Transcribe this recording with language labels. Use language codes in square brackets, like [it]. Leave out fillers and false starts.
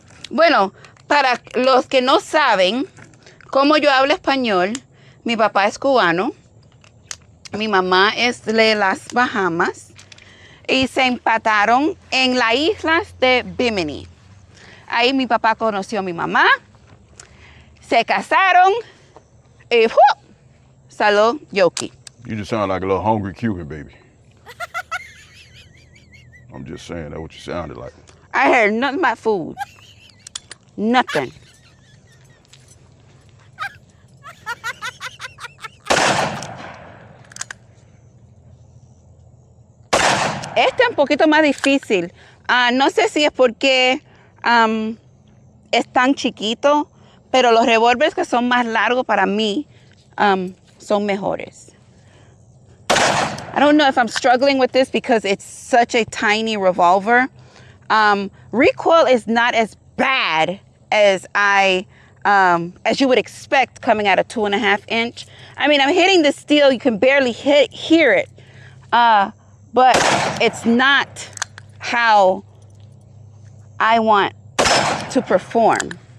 [es] Bueno, para los que no saben cómo yo hablo español, mi papá es cubano, mi mamá es de las Bahamas y se empataron en las islas de Bimini. Ahí mi papá conoció a mi mamá, se casaron y salió Yoki. [en] You just sound like a little hungry Cuban baby. I'm just saying, that's what you sounded like. I heard nothing about food. Nothing. [es] Este es un poquito más difícil. No sé si es porque es tan chiquito, pero los revólveres que son más largos para mí son mejores. [en] I don't know if I'm struggling with this because it's such a tiny revolver. Recoil is not as bad as as you would expect coming out of 2.5 inch. I mean, I'm hitting the steel. You can barely hear it. But it's not how I want to perform.